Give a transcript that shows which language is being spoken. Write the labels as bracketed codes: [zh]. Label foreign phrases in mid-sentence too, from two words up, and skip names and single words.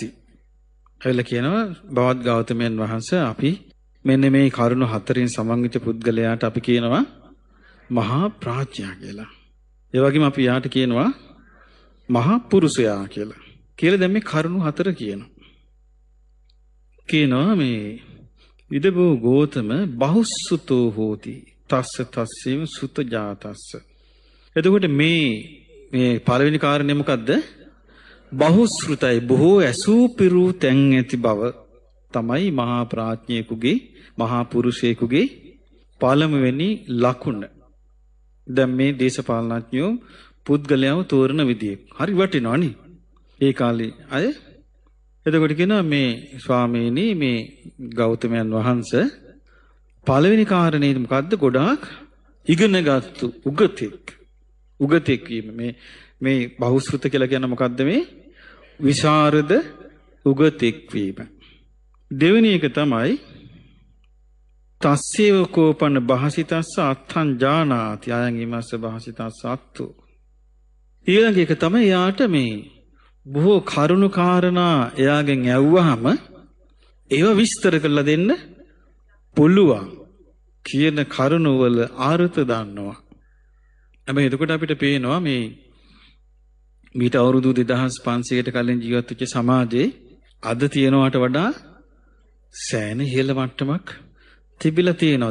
[si] ඇවිල්ලා කියනවා, බවත් ගෞතමයන් වහන්සේ, අපි මෙන්න මේ කරුණු 4න් සමන්විත පුද්ගලයාට අපි කියනවා මහා ප්‍රඥා කියලා. ඒ වගේම අපි යාට කියනවා මහා පුරුෂයා කියලා. කියලා දැන් මේ කරුණු 4 කියනවා මේ [pi] ඉදබෝ ගෝතම බහුසුතෝ හෝති තස්ස සුත ජාතස්ස. [si] එතකොට මේ පළවෙනි කාරණය මොකද්ද? බහුශ්‍රුතයි, බොහෝ ඇසූ පිරු තැන් ඇති බව තමයි මහා ප්‍රඥයෙකුගේ, මහා පුරුෂයෙකුගේ පළමුවෙනි ලකුණ. දැන් මේ දේශපාලනඥයෝ පුද්ගලයාව තෝරන විදිය හරි වටිනවනේ ඒ කාලේ අය. එතකොට කියනවා, මේ ස්වාමීනි, මේ ගෞතමයන් වහන්සේ පළවෙනි කාරණේ මොකද්ද? ගොඩාක් ඉගෙනගත්තු උගතෙක් වීම. මේ බහුශ්‍රුත කියලා කියන්නේ මොකද්ද? මේ විශාරද උගතෙක් වීම. දෙවෙනි එක තමයි [pi] තස්සේව කෝපන භාසිතස්ස අත්තං ජානාති අයං ීමස්ස භාසිතස්ස අත්තු. [si] ඊළඟ එක තමයි යාට මේ බොහෝ කරුණු කාරණා එයාගෙන් ඇහුවාම ඒව විස්තර කරලා දෙන්න පුළුවන් කියන කරුණු වල අර්ථ දන්නවා. හැබැයි එතකොට අපිට පේනවා මේ මීට අවුරුදු 2500කට කලින් ජීවත් වෙච්ච සමාජයේ අද තියෙනවට වඩා සෑහෙන ඉහළ මට්ටමක් තිබිලා තියෙනවා.